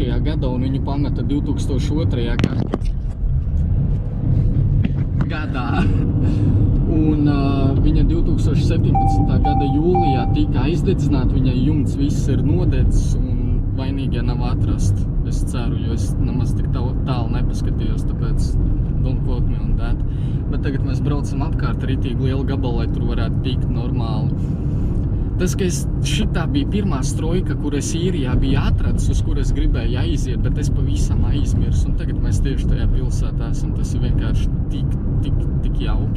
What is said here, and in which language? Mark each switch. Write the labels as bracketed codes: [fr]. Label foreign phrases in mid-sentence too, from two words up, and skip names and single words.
[lv] gadā, un viņu pameta 2002. gadā. Un viņa 2017. gada jūlijā tika aizdedzināta, viņai jumts viss ir nodedzis, un vainīgie nav atrasti. Es ceru, jo es nemaz tik tālu nepaskatījos, tāpēc [en] don't quote me on that. [lv] Bet tagad mēs braucam apkārt ritīgi lielu gabalu, lai tur varētu tikt normāli. Tas, ka šitā bija pirmā strojka, kur es īrijā biju atradis, uz kur es gribēju aiziet, bet es pavisam aizmirsu. Un tagad mēs tieši tajā pilsētā esam. Tas ir vienkārši tik jauki.